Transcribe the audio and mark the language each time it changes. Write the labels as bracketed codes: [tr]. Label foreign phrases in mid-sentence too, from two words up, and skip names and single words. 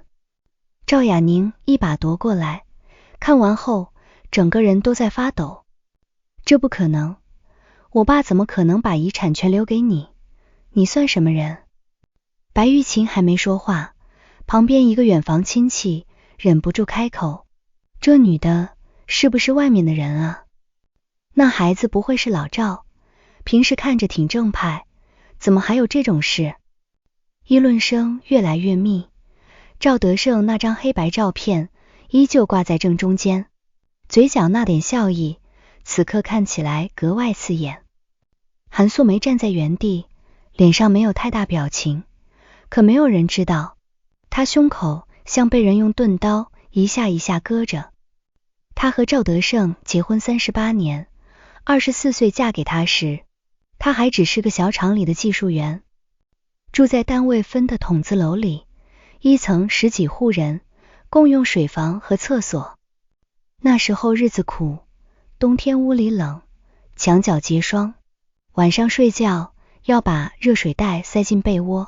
[zh] 趙雅寧一把奪過來，看完後整個人都在發抖。這不可能，我爸怎麼可能把遺產全留給你？你算什麼人？白玉琴還沒說話，旁邊一個遠房親戚忍不住開口，這女的是不是外面的人啊？那孩子不会是老趙？平時看着挺正派，怎麼還有這種事？議論聲越來越密，趙德勝那張黑白照片依舊掛在正中間，嘴角那點笑意此刻看起來格外刺眼。韓素梅站在原地，臉上沒有太大表情，可沒有人知道，她胸口像被人用钝刀一下一下割着。她和趙德勝結婚38年，24歲嫁給他時，他還只是個小廠裡的技術員，住在單位分的筒子樓裡，1層10幾戶人，共用水房和廁所。那時候日子苦，冬天屋裡冷，牆角結霜，晚上睡覺要把熱水袋塞進被窩。